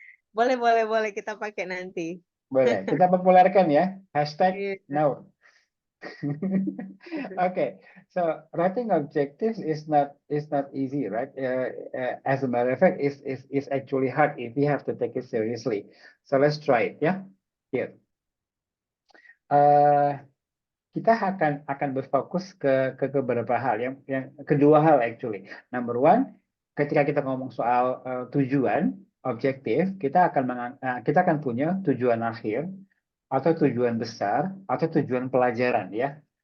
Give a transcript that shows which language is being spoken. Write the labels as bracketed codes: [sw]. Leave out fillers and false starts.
[id] Boleh, boleh, boleh kita pakai nanti. Boleh, kita populerkan ya. Hashtag Iya. Naur. [en] Okay, so writing objectives is not easy, right? As a matter of fact, is actually hard if you have to take it seriously. So let's try it, ya. Here, [id] kita akan berfokus ke beberapa hal yang kedua hal [en] actually. [id] Number one, ketika kita ngomong soal tujuan objektif, kita akan punya tujuan akhir atau tujuan besar atau tujuan pelajaran ya.